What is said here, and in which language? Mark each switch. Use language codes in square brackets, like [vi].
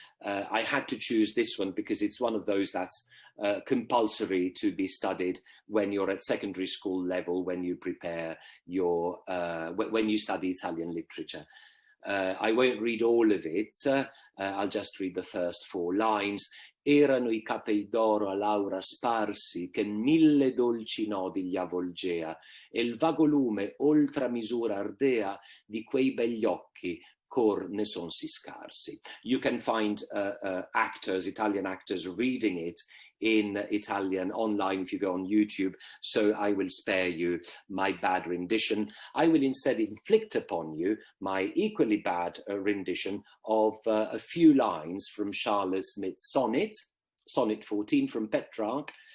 [en] I had to choose this one because it's one of those that's compulsory to be studied when you're at secondary school level, when you prepare your, when you study Italian literature. I won't read all of it, I'll just read the first 4 lines. [it] Erano I capei d'oro a Laura sparsi che in 1000 dolci nodi gli avvolgea e il vago lume oltre misura ardea di quei begli occhi cor ne son si scarsi. [en] You can find actors, Italian actors, reading it in Italian online if you go on YouTube, so I will spare you my bad rendition. I will instead inflict upon you my equally bad rendition of a few lines from Charlotte Smith's sonnet, Sonnet 14 from Petrarch.